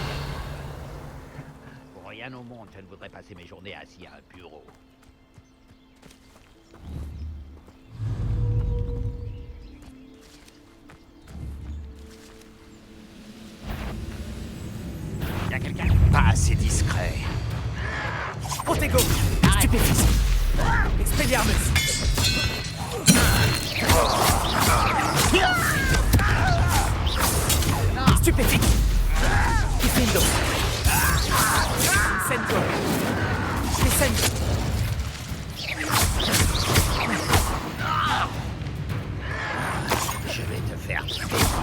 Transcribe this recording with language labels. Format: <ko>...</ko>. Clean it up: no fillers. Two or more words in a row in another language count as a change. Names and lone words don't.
<fr>Pour rien au monde, je ne voudrais passer mes journées assis à un bureau. Y'a quelqu'un? Pas assez discret. Protego. Stupéfix. Expelliarmus. Stupéfix. Diffindo. Incendio. Descendo. Je vais te faire payer.</fr>